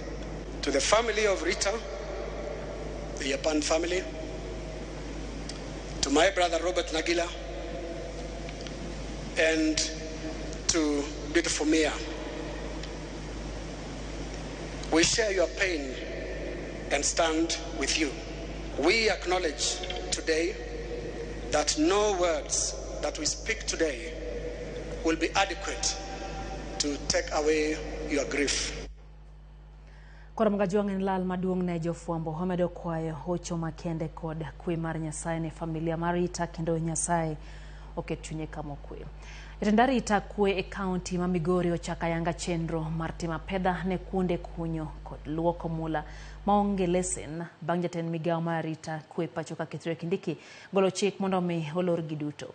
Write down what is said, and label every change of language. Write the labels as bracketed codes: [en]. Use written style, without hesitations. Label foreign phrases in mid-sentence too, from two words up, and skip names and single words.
[en] To the family of Rita, the Yapan family, to my brother Robert Nagila, and to beautiful Mia, we share your pain and stand with you. We acknowledge today that no words that we speak today will be adequate to take away your grief. [luo] Ramogi lal maduong' ne jofwambo omedo kwayo hocho makende kod kwe mar Nyasaye ne familia mar Rita kendo Nyasaye oket chunye kama okwe. Jatend Rita kwe e kaunti ma Migori ochako ayanga chenro mar timo pedha ne kuonde kunyo kod luoko mula maonge lesen bang' jatend migawo mar Rita kwe pacho ka Kithure Kindiki golo chik mondo mi olor giduto.